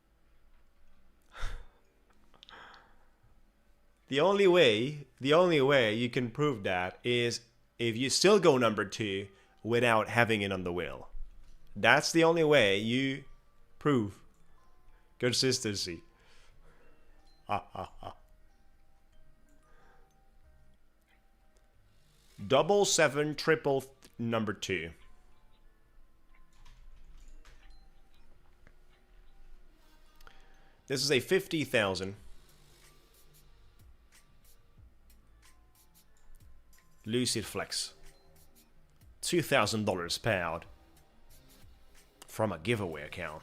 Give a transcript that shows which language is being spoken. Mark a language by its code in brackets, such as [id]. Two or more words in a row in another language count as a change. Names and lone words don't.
[en] The only way you can prove that is if you still go number 2 without having it on the wheel. That's the only way you prove consistency. Ha ha ha. 77 triple number 2. This is a 50,000 Lucid Flex. $2,000 payout from a giveaway account.